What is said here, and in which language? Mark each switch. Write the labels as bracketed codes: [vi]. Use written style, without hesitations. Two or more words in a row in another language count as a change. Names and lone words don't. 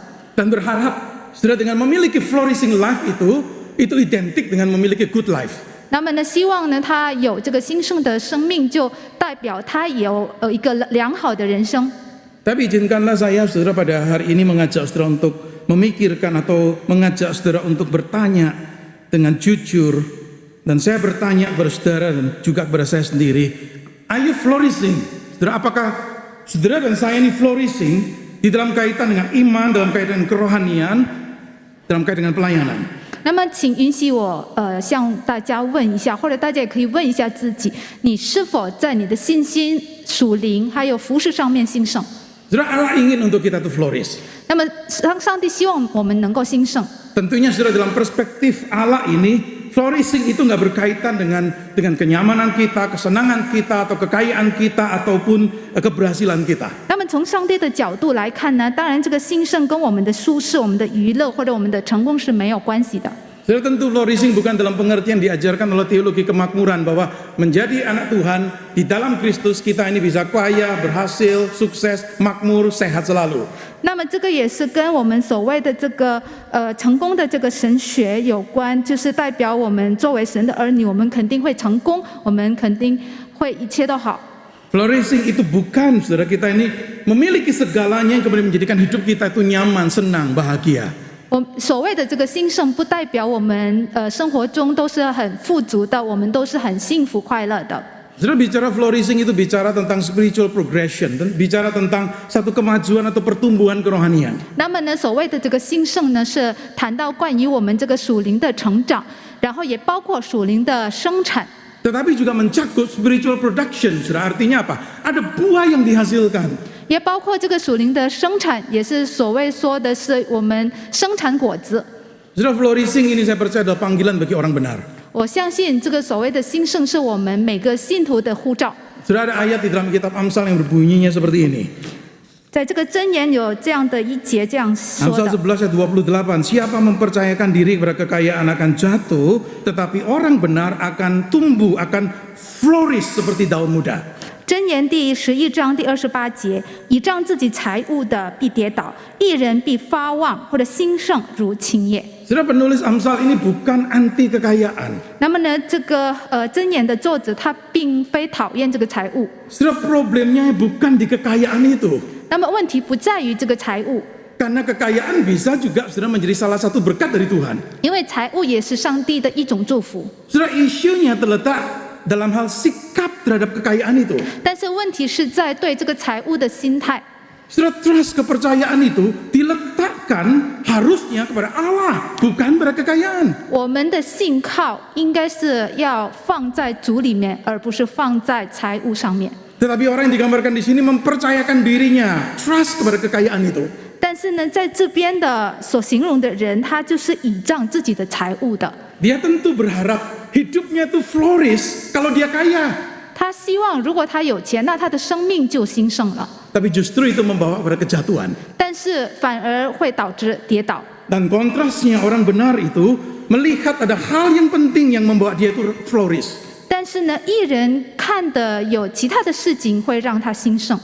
[id] Dan berharap saudara dengan memiliki [en] flourishing life [id] itu identik dengan memiliki [en] good life. [zh] 那么呢，希望呢，他有这个兴盛的生命，就代表他有一个良好的人生。 [id] Tapi izinkanlah saya saudara pada hari ini mengajak saudara untuk memikirkan atau mengajak saudara untuk bertanya dengan jujur. Dan saya bertanya kepada saudara dan juga kepada saya sendiri, [en] are you flourishing? [id] Saudara, apakah saudara dan saya ini flourishing di dalam kaitan dengan iman, dalam kaitan dengan kerohanian, dalam kaitan dengan pelayanan? [zh] 那么，请允许我向大家问一下，或者大家也可以问一下自己：你是否在你的信心、属灵还有服事上面兴盛？ [id] Saudara, Allah ingin untuk kita itu flourish. [zh] 那么，上帝希望我们能够兴盛。 [id] Tentunya saudara dalam perspektif Allah ini, flourishing itu nggak berkaitan dengan kenyamanan kita, kesenangan kita, atau kekayaan kita, ataupun keberhasilan kita. [zh] 那么从上帝的角度来看呢，当然这个兴盛跟我们的舒适、我们的娱乐或者我们的成功是没有关系的。 [id] Saudara, tentu flourishing bukan dalam pengertian diajarkan oleh teologi kemakmuran bahwa menjadi anak Tuhan di dalam Kristus kita ini bisa kaya, berhasil, sukses, makmur, sehat selalu. [zh] 那么这个也是跟我们所谓的这个成功的这个神学有关，就是代表我们作为神的儿女，我们肯定会成功，我们肯定会一切都好。 [id] Flourishing itu bukan saudara kita ini memiliki segalanya yang kemudian menjadikan hidup kita itu nyaman, senang, bahagia. [zh] 我所谓的这个兴盛，不代表我们生活中都是很富足的，我们都是很幸福快乐的。 [id] Saudara, bicara flourishing itu bicara tentang [en] spiritual progression, [id] bicara tentang satu kemajuan atau pertumbuhan kerohanian. [zh] 那么呢，所谓的这个兴盛呢，是谈到关于我们这个属灵的成长，然后也包括属灵的生产。 [id] Tetapi juga mencakup [en] spiritual production, [id] saudara, artinya apa? Ada buah yang dihasilkan. [zh] 也包括这个属灵的生产，也是所谓说的是我们生产果子。 [id] Saudara, flourishing ini saya percaya adalah panggilan bagi orang benar. [zh] 我相信这个所谓的兴盛是我们每个信徒的呼召。 [id] Saudara, ada ayat di dalam kitab Amsal yang berbunyinya seperti ini. [zh] 在这个箴言有这样的一节这样说 [id] Amsal [zh] 的。 [id] 11 ayat 28, siapa mempercayakan diri kepada kekayaan akan jatuh, tetapi orang benar akan tumbuh, akan flourish seperti daun muda. [zh] 箴言第11章第28节，倚仗自己财物的必跌倒，义人必发旺或者兴盛如青叶。 [id] Saudara, penulis Amsal ini bukan anti kekayaan. [zh] 那么呢，这个箴言的作者他并非讨厌这个财物， [id] Saudara, problemnya bukan di kekayaan itu. [zh] 那么问题不在于这个财物， [id] Karena kekayaan bisa juga saudara menjadi salah satu berkat dari Tuhan. [zh] 因为财物也是上帝的一种祝福。 [id] Saudara, isunya terletak dalam hal sikap terhadap kekayaan itu. [zh] 但是问题是在对这个财物的心态。 [id] Saudara, trust kepercayaan itu diletakkan harusnya kepada Allah, bukan pada kekayaan. [zh] 我们的信靠应该是要放在主里面，而不是放在财物上面。 [id] Tetapi orang yang digambarkan di sini mempercayakan dirinya, trust kepada kekayaan itu. [zh] 但是呢，在这边的所形容的人，他就是倚仗自己的财物的。 [id] Dia tentu berharap hidupnya itu flourish kalau dia kaya. [zh] 他希望如果他有钱，那他的生命就兴盛了， [id] Tapi justru itu membawa pada kejatuhan. [zh] 但是反而会导致跌倒。 [id] Dan kontrasnya orang benar itu melihat ada hal yang penting yang membawa dia itu flourish. [zh] 但是呢，义人看的有其他的事情会让他兴盛。